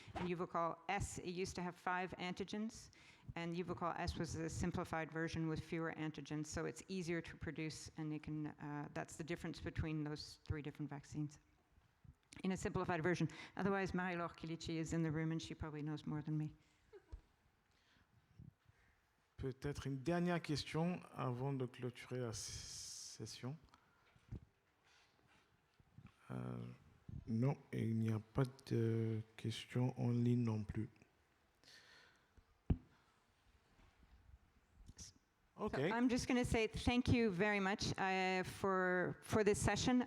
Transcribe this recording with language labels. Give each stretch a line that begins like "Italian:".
English: And Uvicol S, it used to have 5 antigens, and Uvicol S was a simplified version with fewer antigens, so it's easier to produce, and it can. That's the difference between those 3 different vaccines. In a simplified version. Otherwise, Marie-Laure Kilici is in the room and she probably knows more than me.
French: Peut-être une dernière question avant de clôturer la session. Non, il n'y a pas de questions en ligne non plus.
English: Okay. So I'm just going to say thank you very much for this session.